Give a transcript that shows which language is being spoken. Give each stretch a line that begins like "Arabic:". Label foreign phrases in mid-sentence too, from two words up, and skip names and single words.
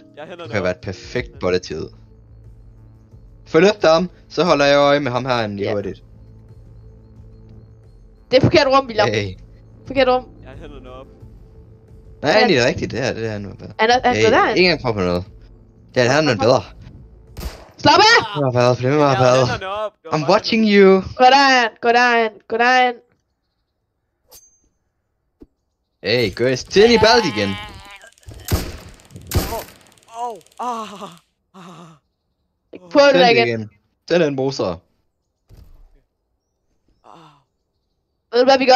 Danish: Det kan være et perfekt bolletid. Følg efter ham, så holder jeg øje med ham her lige hurtigt. Det er forkert rum, William. Hey. Forkert rum. Jeg har hænderne op. Nej, det er rigtigt, det er nu bedre. Han er der. Ingen gang prøv på noget. Det er noget bedre. Slap af!
English: I'm watching you.
Danish: Gå derind. Hey, gå til i badet igen. Prøv det der igen. Den er en moser. Ved du hvad vi gør?